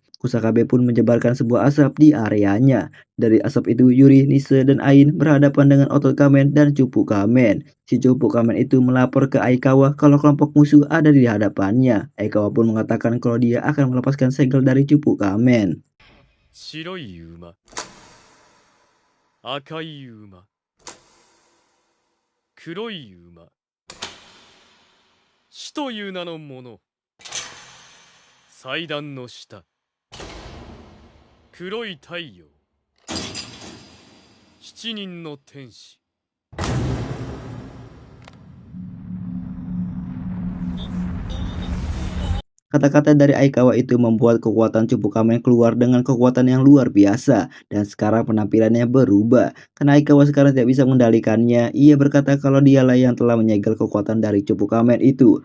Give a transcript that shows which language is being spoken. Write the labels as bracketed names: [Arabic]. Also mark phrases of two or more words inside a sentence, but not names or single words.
[Indonesian] Kusakabe pun menyebarkan sebuah asap di areanya. Dari asap itu, Yuri, Nise, dan Ain berhadapan dengan otot Kamen dan Cupu Kamen. Si Cupu Kamen itu melapor ke Aikawa kalau kelompok musuh ada di hadapannya. Aikawa pun mengatakan kalau dia akan melepaskan segel dari Cupu Kamen. [Japanese] 白い馬、赤い馬、黒い馬、死という名のもの、祭壇の下、黒い太陽、7人の天使。 [Indonesian] Kata-kata dari Aikawa itu membuat kekuatan Cupu Kamen keluar dengan kekuatan yang luar biasa, dan sekarang penampilannya berubah. Karena Aikawa sekarang tidak bisa mengendalikannya, ia berkata kalau dialah yang telah menyegel kekuatan dari Cupu Kamen itu.